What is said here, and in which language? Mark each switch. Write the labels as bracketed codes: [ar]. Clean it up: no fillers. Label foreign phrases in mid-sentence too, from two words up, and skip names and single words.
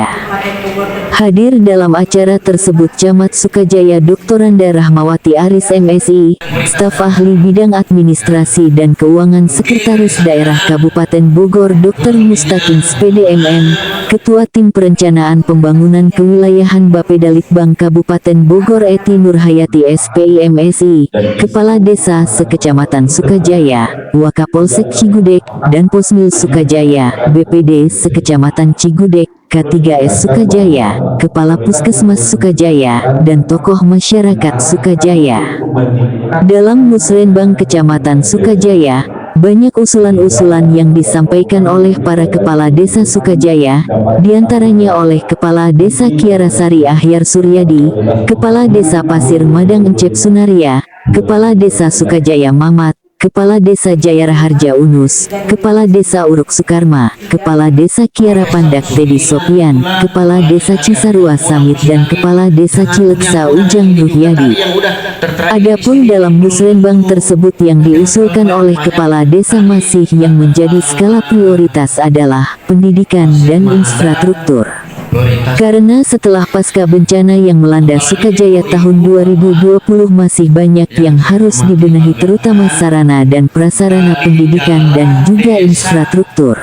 [id] Hadir dalam acara tersebut Camat Sukajaya Dr. Anda Rahmawati Aris MSI, staf ahli bidang administrasi dan keuangan Sekretaris Daerah Kabupaten Bogor Dr. Mustaqim SPDMM, Ketua Tim Perencanaan Pembangunan Kewilayahan Bapedalitbang Kabupaten Bogor Eti Nurhayati SPI MSI, Kepala Desa Sekecamatan Sukajaya, Wakapolsek Cigudeg, dan Posmil Sukajaya, BPD Sekecamatan Cigudeg, K3S Sukajaya, Kepala Puskesmas Sukajaya, dan tokoh masyarakat Sukajaya. Dalam Musrenbang Kecamatan Sukajaya, banyak usulan-usulan yang disampaikan oleh para kepala desa Sukajaya, diantaranya oleh Kepala Desa Kiarasari Ahyar Suryadi, Kepala Desa Pasir Madang Encep Sunaria, Kepala Desa Sukajaya Mamat, Kepala Desa Jaya Raharja Unus, Kepala Desa Uruk Sukarma, Kepala Desa Kiara Pandak Tedi Sopian, Kepala Desa Cisarua Samit dan Kepala Desa Cileksa Ujang Ruhyadi. Adapun dalam musrenbang tersebut yang diusulkan oleh Kepala Desa masih yang menjadi skala prioritas adalah pendidikan dan infrastruktur. Karena setelah pasca bencana yang melanda Sukajaya tahun 2020 masih banyak yang harus dibenahi terutama sarana dan prasarana pendidikan dan juga infrastruktur.